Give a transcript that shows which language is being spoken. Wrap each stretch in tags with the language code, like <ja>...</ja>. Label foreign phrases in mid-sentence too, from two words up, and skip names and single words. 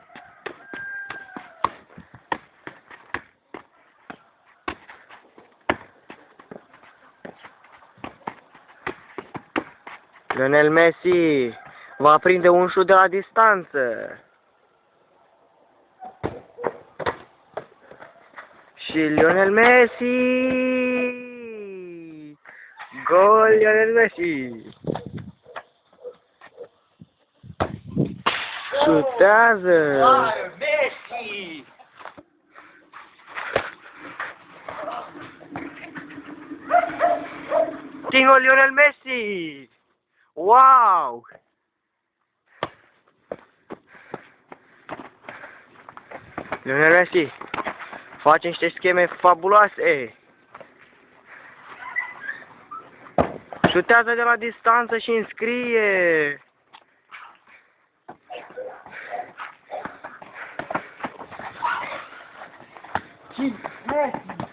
<ro>Lionel Messi va prinde un șut de la distanță. Și Lionel Messi! Gol Lionel Messi! Șutează! Messi! Tingo Lionel Messi! Wow! Lionel Messi face niște scheme fabuloase. Șutează de la distanță și înscrie. Messi!</ro>